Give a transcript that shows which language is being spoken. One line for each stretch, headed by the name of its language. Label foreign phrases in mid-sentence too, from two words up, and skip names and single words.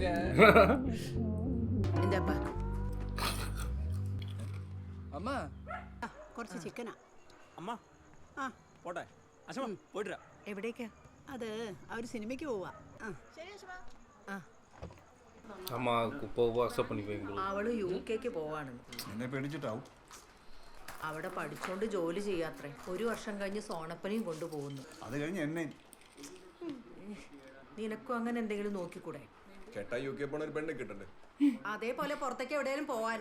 Malayalam: എന്താപ്പാ? അമ്മ കുറച്ച് ചിക്കനാ. അമ്മ ആ പോട്ടെ. അച്ഛമ്മ പോയിട്ട് വരാം. എവിടേക്കാ? അത് അവർ സിനിമയ്ക്ക് പോവാ.
Tamil: ஆமா போவா அக்செப்ட் பண்ணிக்குவீங்க.
Malayalam: അവള് UK പോവാണ്. എന്നെ പേടിച്ചിട്ടാവും. അവിടെ പഠിച്ചോണ്ട് ജോലി ചെയ്യാത്രേ. 1 വർഷം കഴിഞ്ഞ് സോണപ്പനെയും കൊണ്ടുപോകുന്നു. അത് കഴിഞ്ഞ് എന്നെ നിനക്കും അങ്ങനെ എന്തെങ്കിലും നോക്കിക്കൂടെ? കേട്ടാ UK പോണ ഒരു പെണ്ണെ കിട്ടണ്ടേ? അതേപോലെ പുറത്തേക്ക് എവിടെയെങ്കിലും പോവാൻ.